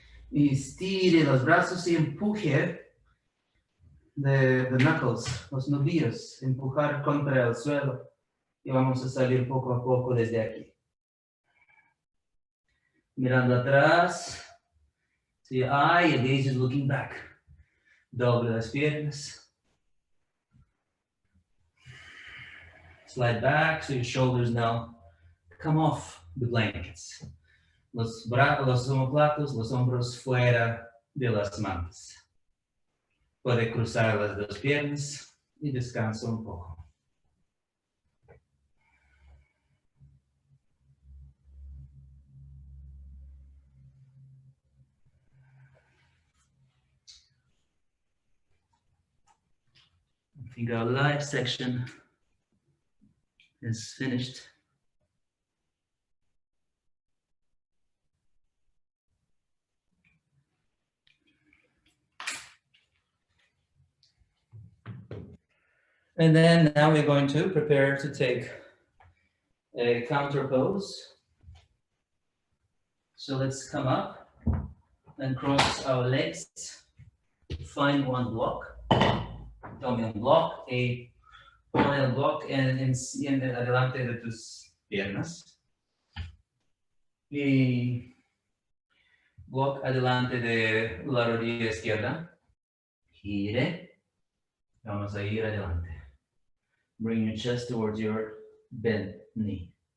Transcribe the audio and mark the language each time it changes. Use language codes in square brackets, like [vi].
[es] Y estire los brazos y empuje [en] the knuckles, [es] los nudillos, empujar contra el suelo. Y vamos a salir poco a poco desde aquí. Mirando atrás. [en] See your eye, your gaze is looking back. [es] Doble las piernas. [en] Slide back so your shoulders now come off the blankets. [es] Los omoplatos, los hombros fuera de las mantas. Puede cruzar las dos piernas y descansa un poco. [en] I think our live section is finished. And then now we're going to prepare to take a counter pose. So let's come up and cross our legs. Find one block. [es] Tome un block, pone el block en adelante de tus piernas. Y walk adelante de la rodilla izquierda. Gire. Vamos a ir adelante. [en] Bring your chest towards your bent knee.